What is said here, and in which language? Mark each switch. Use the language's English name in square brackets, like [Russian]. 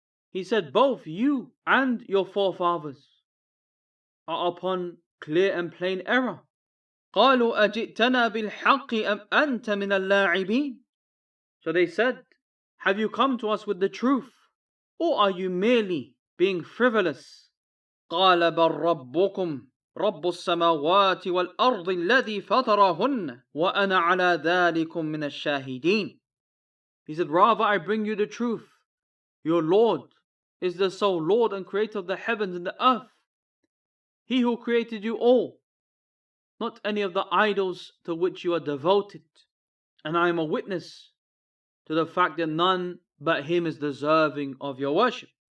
[English] He said, both you and your forefathers are upon clear and plain error. [Arabic] قَالُوا أَجِئْتَنَا بِالْحَقِّ أَمْ أَنْتَ مِنَ اللَّاعِبِينَ. [English] So they said, have you come to us with the truth, or are you merely being frivolous? [Arabic] قال بل ربكم رب السماوات والأرض الذي فطرهن وأنا على ذلكم من الشاهدين. [English] He said, rather I bring you the truth. Your Lord is the sole Lord and creator of the heavens and the earth. He who created you all, not any of the idols to which you are devoted. And I am a witness to the fact that none but Him is deserving of your worship.